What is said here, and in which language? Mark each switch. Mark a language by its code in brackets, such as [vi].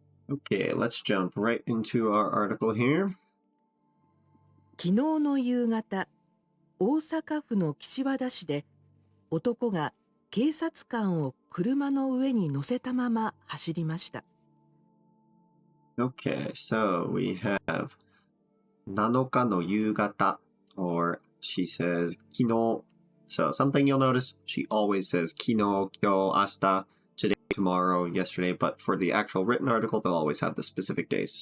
[en] Okay, let's jump right into our article here. [ja] 昨日の夕方、大阪府の岸和田市で男が警察官を車の上に乗せたまま走りました。 [en] Okay, so we have 7日の夕方, or she says 昨日. So something you'll notice, she always says 昨日, 今日, 明日, today, tomorrow, yesterday, but for the actual written article, they'll always have the specific days.